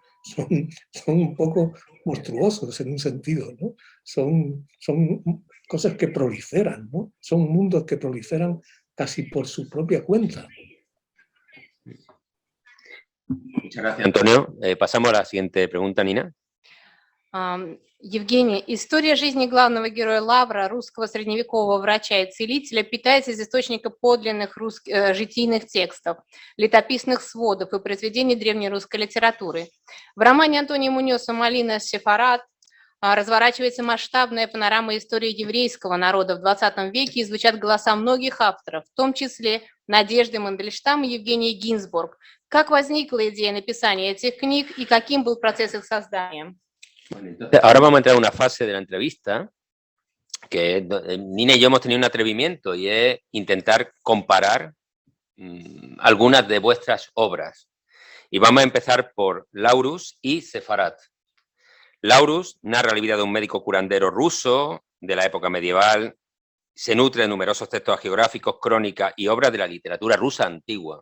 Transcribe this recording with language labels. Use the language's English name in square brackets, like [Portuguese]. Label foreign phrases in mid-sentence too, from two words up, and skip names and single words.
[Spanish] Son un poco monstruosos en un sentido, ¿no? Son cosas que proliferan, ¿no? Son mundos que proliferan casi por su propia cuenta. Muchas gracias, Antonio. Pasamos a la siguiente pregunta, Nina. [Russian] Евгений, история жизни главного героя Лавра, русского средневекового врача и целителя, питается из источника подлинных житийных текстов, летописных сводов и произведений древнерусской литературы. В романе Антония Муньоса «Малина Сефарат» разворачивается масштабная панорама истории еврейского народа в XX веке и звучат голоса многих авторов, в том числе Надежды Мандельштам и Евгения Гинзбург. Как возникла идея написания этих книг и каким был процесс их создания? [Spanish] Bueno, entonces, ahora vamos a entrar a una fase de la entrevista que Nina y yo hemos tenido un atrevimiento y es intentar comparar algunas de vuestras obras. Y vamos a empezar por Laurus y Sefarat. Laurus narra la vida de un médico curandero ruso de la época medieval, se nutre de numerosos textos geográficos, crónicas y obras de la literatura rusa antigua.